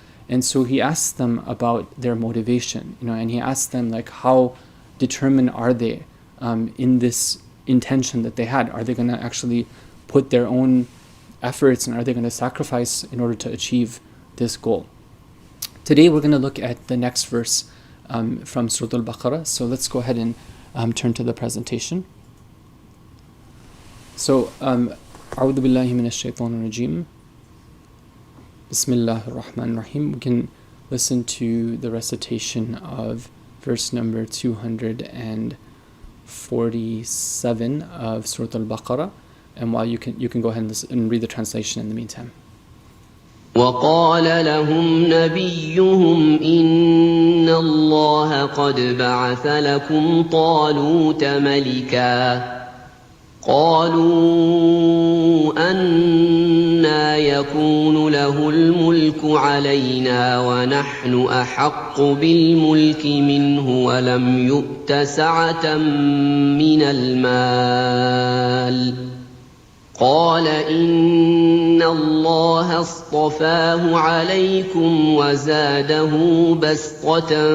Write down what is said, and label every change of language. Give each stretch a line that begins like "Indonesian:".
English: And so he asked them about their motivation, and he asked them, like, how determined are they in this intention that they had? Are they going to actually put their own efforts, and are they going to sacrifice in order to achieve this goal? Today we're going to look at the next verse from Surah Al-Baqarah. So let's go ahead and turn to the presentation. So,
Arabic: أعوذ بالله من الشيطان الرجيم. Bismillah ar-Rahman ar-Rahim.
English: We can listen to the recitation of verse number 247 of Surah Al-Baqarah, and while you can go ahead and listen and read the translation in the meantime.
Arabic: وقال لهم نبيهم إن الله قد بعث لكم طالوت ملكا قالوا أنى يكون له الملك علينا ونحن أحق بالملك منه ولم يؤت سعة من المال قال إن الله اصطفاه عليكم وزاده بسطة